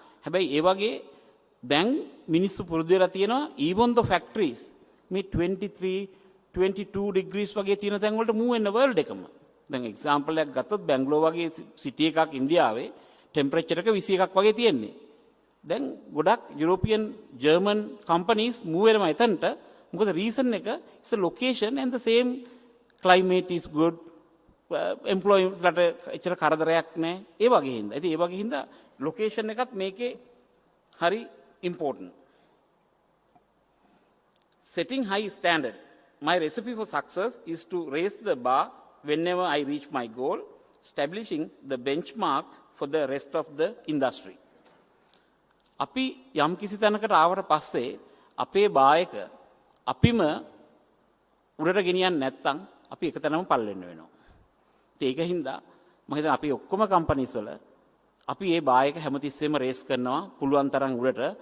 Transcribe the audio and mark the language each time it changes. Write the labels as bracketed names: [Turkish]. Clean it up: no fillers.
[Sinhala] හැබැයි ඒ වගේ දැන් මිනිස්සු පුරුදු වෙලා තියෙනවා [English] even the factories [Sinhala] මේ 23-22 degrees වගේ තියෙන තැන් වලට move වෙන world එකම. දැන් එක්සැම්පල් එකක් ගත්තොත් බැංගලෝර වගේ සිටි එකක් ඉන්දියාවේ ටෙම්පරේචර් එක 21ක් වගේ තියෙන්නේ. දැන් ගොඩක් යුරෝපියන් ජර්මන් කම්පනීස් move වෙනවා එතනට. මොකද රීසන් එක [English] is a location and the same climate is good. [Sinhala] employees ලට එච්චර කරදරයක් නැහැ. ඒ වගේ හින්දා. ඉතින් ඒ වගේ හින්දා ලොකේෂන් එකත් මේකේ හරි important. [English] Setting high standard. My recipe for success is to raise the bar whenever I reach my goal, establishing the benchmark for the rest of the industry. [Sinhala] අපි යම් කිසි තැනකට ආවට පස්සේ අපේ බායක අපිම උඩට ගෙනියන්නේ නැත්නම් අපි එක තැනම පල් වෙන්න වෙනවා. ඒක හින්දා මම හිතනවා අපි ඔක්කොම කම්පනීස් වල අපි මේ බායක හැමතිස්සෙම රේස් කරනවා පුළුවන් තරම් උඩට.